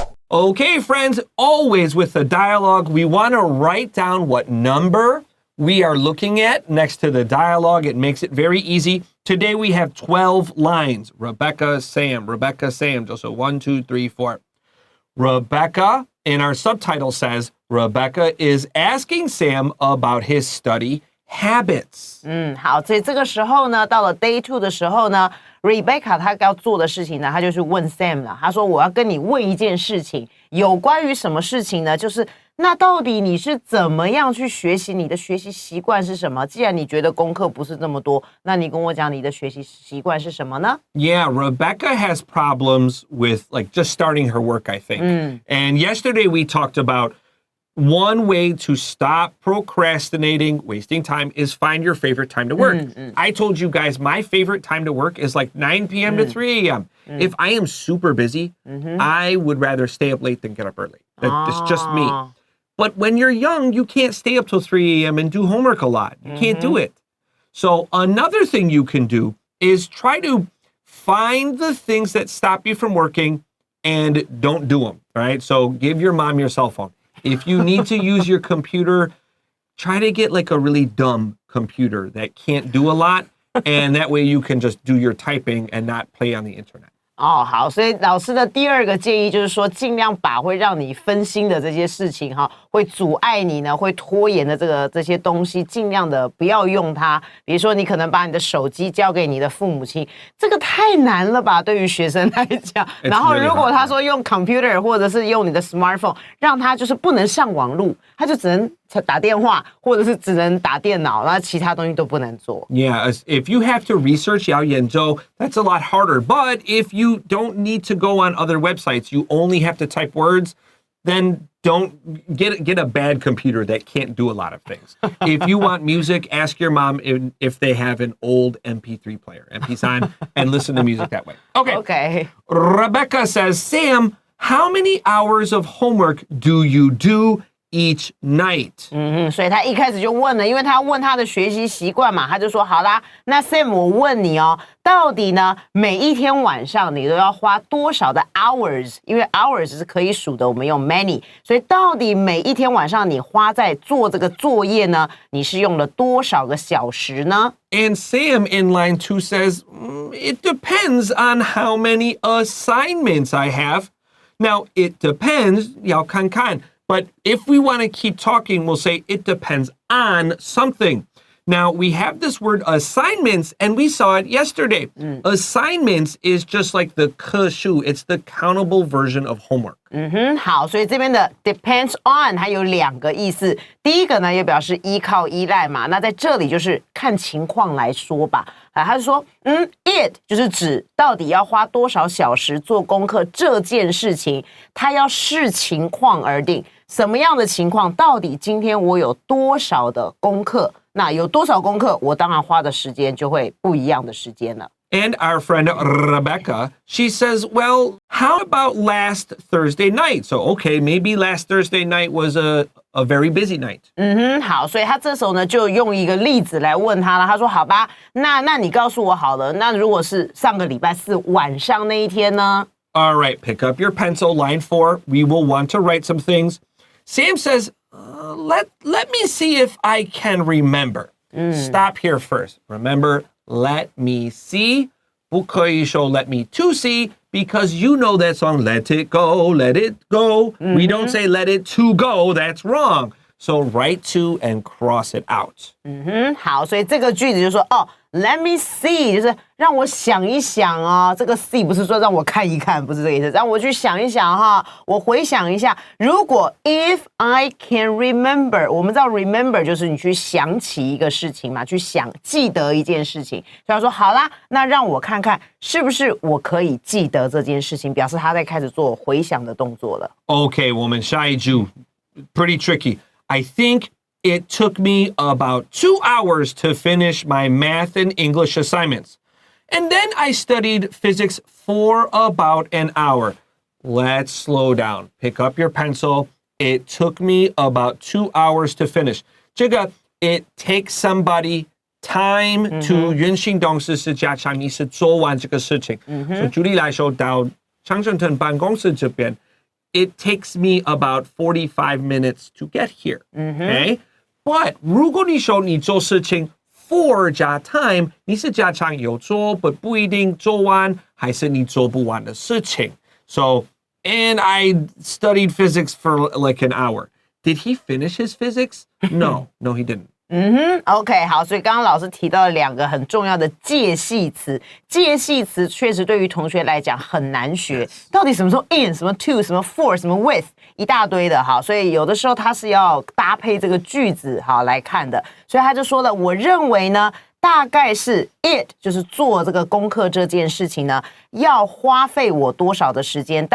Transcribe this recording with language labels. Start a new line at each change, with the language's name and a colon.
English: Okay, friends, always with the dialogue, we want to write down what number we are looking at next to the dialogue. It makes it very easy. Today we have 12 lines. Rebecca, Sam, just so 1, 2, 3, 4. Rebecca, and our subtitle says, Rebecca is asking Sam about his study habits.
Chinese: 好，所以这个时候呢，到了 Day 2的时候呢 ，Rebecca 她要做的事情呢，她就去问 Sam 了。她说：“我要跟你问一件事情，有关于什么事情呢？就是那到底你是怎么样去学习？你的学习习惯是什么？既然你觉得功课不是这么多，那你跟我讲你的学习习惯是什么呢？”
English: Yeah, Rebecca has problems with like just starting her work, I think. And yesterday we talked about one way to stop procrastinating, wasting time, is find your favorite time to work. I told you guys my favorite time to work is like 9 p.m. to 3 a.m. If I am super busy, I would rather stay up late than get up early. It's just me. But when you're young, you can't stay up till 3 a.m. and do homework a lot. You can't do it. So another thing you can do is try to find the things that stop you from working and don't do them, right? So give your mom your cell phone. If you need to use your computer, try to get like a really dumb computer that can't do a lot, and that way you can just do your typing and not play on the internet.
Chinese: 哦，好，所以老师的第二个建议就是说，尽量把会让你分心的这些事情哈，会阻碍你呢，会拖延的这些东西，尽量的不要用它。比如说，你可能把你的手机交给你的父母亲，这个太难了吧，对于学生来讲。然后，如果他说用 computer 或者是用你的 smartphone， 让他就是不能上网路，他就只能打电话，或者是只能打电脑，然后其他东西都不能做。
English: Yeah, if you have to research
Chinese: 要研究,
English: that's a lot harder. But if you don't need to go on other websites, you only have to type words, then don't get a bad computer that can't do a lot of things. If you want music, ask your mom if they have an old MP3 player, MP3, and listen to music that way. Okay. Rebecca says, Sam, how many hours of homework do you do each night.
Chinese: 所以他一开始就问了，因为他问他的学习习惯嘛，他就说好啦，那 Sam 我问你哦，到底呢每一天晚上你都要花多少的 hours？因为 hours 是可以数的，我们用 many， 所以到底每一天晚上你花在做这个作业呢，你是用了多少个小时呢？
English: And Sam in line 2 says, it depends on how many assignments I have. Now, it depends,
Chinese: 要看看.
English: But if we want to keep talking, we'll say it depends on something. Now, we have this word assignments, and we saw it yesterday. Assignments is just like the
Chinese: 课书.
English: It's the countable version of homework.
Chinese: 好，所以这边的 depends on 它有2个意思。第一个呢，也表示依靠、依赖嘛。那在这里就是看情况来说吧。他就说，it 就是指到底要花多少小时做功课这件事情，它要视情况而定。什么样的情况？到底今天我有多少的功课？那有多少功课，我当然花的时间就会不一样的时间了。
English: And our friend Rebecca, she says, well, how about last Thursday night? So, okay, maybe last Thursday night was a very busy night.
Chinese: 好，所以他这时候呢就用一个例子来问他了。他说：“好吧，那你告诉我好了，那如果是上个礼拜四晚上那一天呢？”
English: All right, pick up your pencil, line 4. We will want to write some things. Sam says, let me see if I can remember. Stop here first. Remember, let me see. 不可以说 let me to see because you know that song, let it go, let it go. We don't say let it to go. That's wrong. So write to and cross it out.
Chinese: 好，所以这个句子就说
English: let me see
Chinese: 就是让我想一想哦，这个 see 不是说让我看一看，不是这个意思，让我去想一想哈，我回想一下，如果
English: if I can remember，
Chinese: 我们知道 remember 就是你去想起一个事情嘛，去记得一件事情，所以他说好啦，那让我看看是不是我可以记得这件事情，表示他在开始做回想的动作了。
English: Okay,
Chinese: 我们下一句
English: pretty tricky. I think it took me about 2 hours to finish my math and English assignments. And then I studied physics for about an hour. Let's slow down. Pick up your pencil. It took me about 2 hours to finish.
Chinese: 这个
English: it takes somebody time to
Chinese: 原形动词是加强你是做完这个事情。所以举例来说，到常春藤办公室这边
English: it takes me about 45 minutes to get here. Okay?
Chinese: But 如果你说你做事情 for 加 time, 你是加强有做 but 不一定做完，还是你做不完的事情。
English: So, and I studied physics for like an hour. Did he finish his physics? No, he didn't.
Chinese: OK， 好，所以刚刚老师提到了2个很重要的介系词，介系词确实对于同学来讲很难学，到底什么时候 in， 什么 to， 什么 for， 什么 with， 一大堆的哈，所以有的时候它是要搭配这个句子好来看的，所以他就说了，我认为呢，大概是 it 就是做这个功课这件事情呢，要花费我多少的时间。